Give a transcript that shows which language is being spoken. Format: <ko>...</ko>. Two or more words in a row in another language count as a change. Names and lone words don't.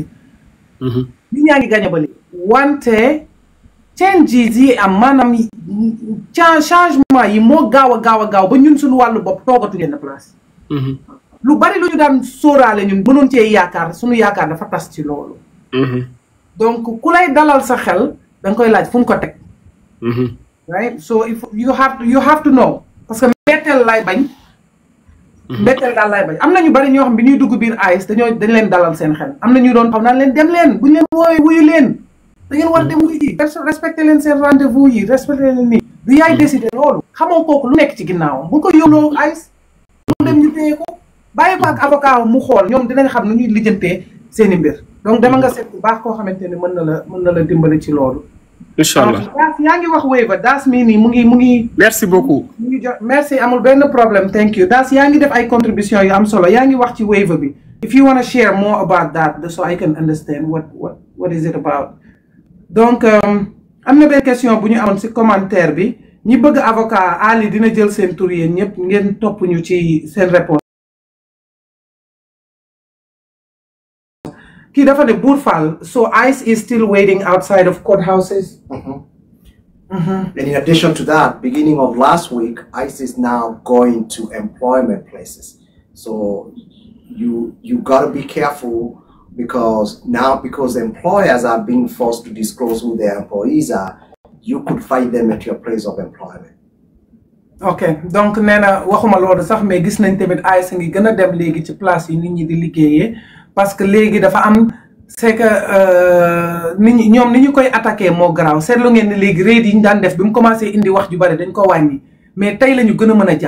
<wo>nit ñaa ngi gagné ba léegi. wante changes yi am maanaam changement yi moo gaaw a gaaw ba ñun suñu wàllu bopp toogatuñu yenn place. lu bari lu ñu daan sóoraale ñun mënoon cee yaakaar suñu yaakaar dafa tas ci loolu. donc ku lay dalal sa xel da nga koy laaj fu mu ko teg.</wo> <en>right so if you have to know</en> <fr>parce que</fr> <wo>mbetteel lay bañ. mbetteel daal lay bañ am na ñu bari ñoo xam bi ñuy dugg biir AIS dañ leen dalal seen xel am na ñu doon xaw naan leen dem leen buñ leen wooyee wuyu leen da ngeen war dem wuyu ji respecté leen seen rendez-vous yi respecté leen nii du yaay décider loolu xamoo kooku lu nekk ci ginnaawam bu ko yóbbuloo AIS lu dem ñu téye ko bàyyi ko ak avocat mu xool ñoom dinañ xam nu ñuy lijjantee seen i mbir donc dama nga seet bu baax koo xamante ne mën na la dimbali ci loolu.</wo> <ar>incha allah</ar> <wo>daas yaa ngi wax waiver daas mii nii mu ngi.</wo> <fr>merci beaucoup.</fr> <wo>mu ngi merci amul benn problème</wo> <en>thank you</en> <wo>daas yaa ngi def ay contribution yu am solo yaa ngi wax ci waiver bi.</wo> <en>if you want to share more about that so I can understand what is it about.</en> <wo>donc am na benn question bu ñu amoon si commentaire bi ñi bëgg avocat Ali dina jël seen tur yéen ñëpp ngeen topp ñu ci seen réponse. kii dafa ne</wo> <en>Bour Fall so ICE is still waiting outside of courthouses. And in addition to that, beginning of last week, ICE is now going to employment places. So you gotta be careful because employers are being forced to disclose who their employees are, you could find them at your place of employment.</en> <wo>ok donc nee na waxuma loolu sax mais gis nañ tamit ICE ngi gën a dem léegi ci place yi nit ñi di liggéeyee parce que léegi dafa am</wo> <fr>c'est que</fr> <wo>nit ñi ñoom ni ñu koy attaqué moo garaaw seetlu ngeen ne léegi raid yi ñu daan def bi mu commencé indi wax ju bari dañ ko wàññi mais tey la ñu gën a mën a</wo>